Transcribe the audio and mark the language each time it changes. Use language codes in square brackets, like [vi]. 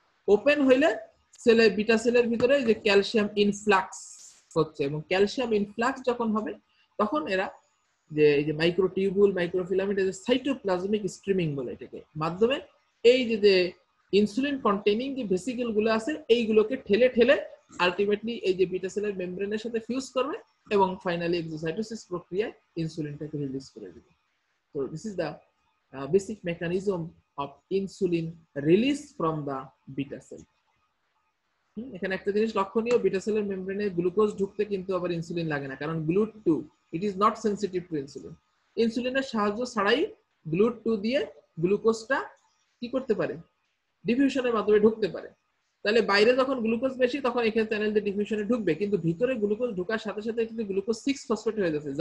[bn] Open হইলে সেলে beta সেলের ভিতরে যে ক্যালসিয়াম ইনফ্লাক্স হচ্ছে, এবং ক্যালসিয়াম ইনফ্লাক্স যখন হবে তখন এরা যে এই যে মাইক্রোটিউবুল মাইক্রোফিলামেন্ট, এই যে সাইটোপ্লাজমিক স্ট্রিমিং বলে এটাকে, মাধ্যমে এই যে ইনসুলিন কন্টেইনিং যে ভেসিকেল গুলো আছে এইগুলোকে ঠেলে ঠেলে আলটিমেটলি এই যে বিটা সেলের মেমব্রেনের সাথে ফিউজ করবে এবং ফাইনালি এক্সোসাইটোসিস প্রক্রিয়ায় ইনসুলিনটাকে রিলিজ করে দিবে। [en] So this is the basic mechanism of insulin release from the beta cell. [bn] এখানে একটা জিনিস লক্ষণীয়, বিটা সেলের মেমব্রেনে গ্লুকোজ ঢুকতে কিন্তু আবার ইনসুলিন লাগে না, কারণ GLUT2 [en] It is not sensitive to insulin. [bn] ইনসুলিনের সাহায্য ছাড়াই GLUT2 দিয়ে গ্লুকোজটা কি করতে পারে, ডিফিউশনের মাধ্যমে ঢুকতে পারে। তাহলে বাইরে যখন গ্লুকোজ বেশি তখন এখানে চ্যানেল দিয়ে ডিফিউশনে ঢুকবে, কিন্তু ভিতরে গ্লুকোজ ঢোকার সাথে সাথে কিন্তু গ্লুকোজ 6 ফসফেট হয়ে যাচ্ছে।